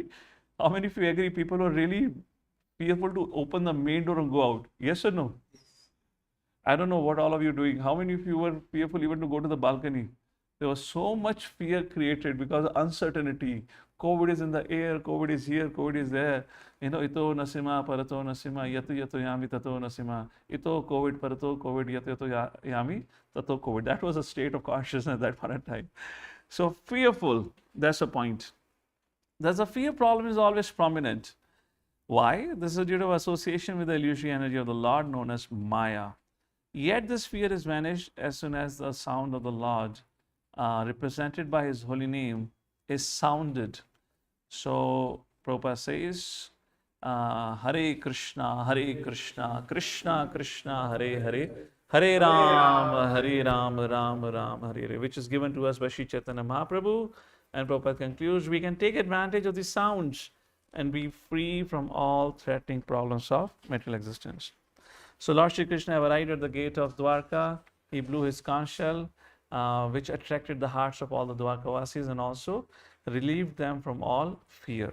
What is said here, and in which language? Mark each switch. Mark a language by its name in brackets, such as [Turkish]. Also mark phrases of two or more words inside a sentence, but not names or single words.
[English] How many of you agree people were really fearful to open the main door and go out? Yes or no? Yes. I don't know what all of you are doing. How many of you were fearful even to go to the balcony? There was so much fear created because of uncertainty. COVID is in the air, COVID is here, COVID is there. Ito nasima, parato nasima, yato yato yami, tato nasima. Ito COVID, parato COVID, yato yato yami, tato COVID. That was a state of consciousness at that point in time. So fearful, that's the point. Thus, the fear problem is always prominent. Why? This is due to association with the illusory energy of the Lord known as Maya. Yet this fear is vanished as soon as the sound of the Lord, represented by His holy name, is sounded. So Prabhupada says, [Sanskrit] Hare Krishna, Krishna Krishna, Hare Hare, Hare Ram, Ram Ram, Hare Hare, [English] which is given to us by Sri Chaitanya Mahaprabhu. And Prabhupada concludes, we can take advantage of these sounds and be free from all threatening problems of material existence. So Lord Shri Krishna arrived at the gate of Dwarka. He blew his conch shell, which attracted the hearts of all the Dwarkavasis and also relieved them from all fear.